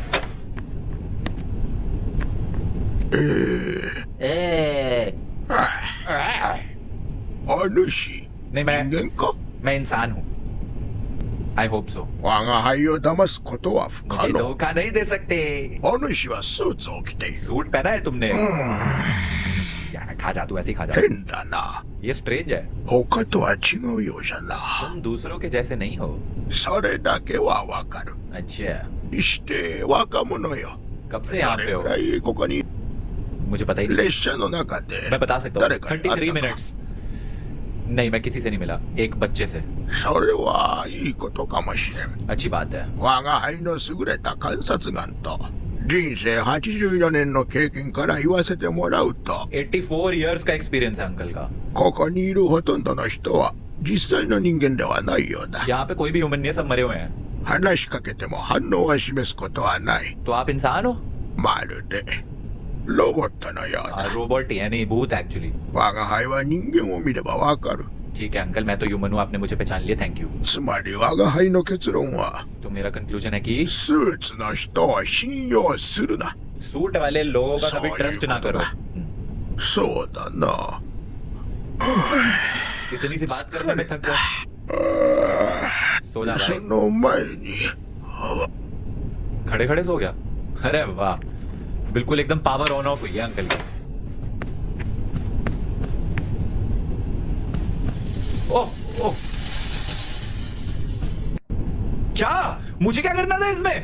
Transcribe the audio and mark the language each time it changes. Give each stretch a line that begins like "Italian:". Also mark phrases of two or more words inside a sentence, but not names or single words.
Hindi: नहीं मैं इंसान हूं।
English: I hope so.
Hindi: मुझे धोखा नहीं दे सकते। सूट पहना है तुमने? खा जा, तू ऐसे ही खा जा।
Japanese: 変だな。
Hindi: ये स्ट्रेंज है,
Japanese: 他とは違うようじゃな。
Hindi: तुम दूसरों के जैसे नहीं हो।
Japanese: それだけはわかる。
Hindi: अच्छा,
Japanese: して若者よ。
Hindi: कब से यहाँ
Japanese: ど
Hindi: पे
Japanese: れ
Hindi: हो?
Japanese: くらいここに
Hindi: मुझे पता ही नहीं।
Japanese: 列車の中で
Hindi: मैं बता सकता हूँ,
Japanese: 誰かに会った 33 か
Hindi: मिनट्स। नहीं, मैं किसी से नहीं मिला, एक बच्चे से।
Japanese: それはいいことかもしれん。
Hindi: अच्छी बात है।
Japanese: 我が輩の優れた観察眼と人生84年の経験から言わせてもらうと、
Hindi: 84 इयर्स का एक्सपीरियंस है अंकल का।
Japanese: ここにいるほとんどの人は実際の人間ではないようだ。
Hindi: यहाँ पे कोई भी ह्यूमन नहीं है, सब मरे हुए हैं।
Japanese: 話しかけても反応は示すことはない。
Hindi: तो आप इंसान हो?
Japanese: まるでロボットのようだ。
Hindi: रोबोट ही है, नहीं भूत एक्चुअली।
Japanese: 我が輩は人間を見ればわかる。
Hindi: ठीक है अंकल, मैं तो ह्यूमन हूँ, आपने मुझे पहचान लिया,
English: thank you.
Japanese: つまり我が輩の結論は、
Hindi: तो मेरा कंक्लूजन है कि
Japanese: スーツの人を信用するな。
Hindi: सूट वाले लोगों का कभी
English: Sorry,
Hindi: ट्रस्ट ना करो।
Japanese: Yoda. そうだな。
Hindi: इतनी सी बात करने में थक गया। सो जा
Japanese: そ
Hindi: भाई।
Japanese: の前に、
Hindi: खड़े खड़े सो गया। अरे वाह, बिल्कुल एकदम
English: power on off
Hindi: हुई है अंकल की। ओह ओह, क्या मुझे क्या करना था इसमें?